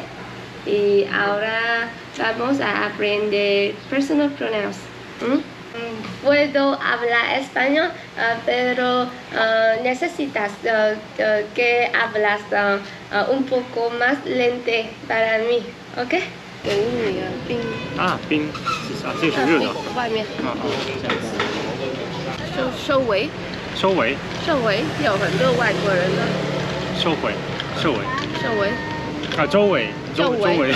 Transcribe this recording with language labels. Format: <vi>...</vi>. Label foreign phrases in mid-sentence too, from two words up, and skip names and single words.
<es>Y ahora vamos a aprender</es> <en>personal pronouns.</en> <es>Puedo hablar español, pero necesitas que hablas un poco más lento para mí, ¿ok?</es> <zh>给你的冰啊，冰是啥？这个是热的。外面这样子。收尾，收尾，有很多外国人呢。收尾，收尾。收尾，啊，周围，周围。</zh>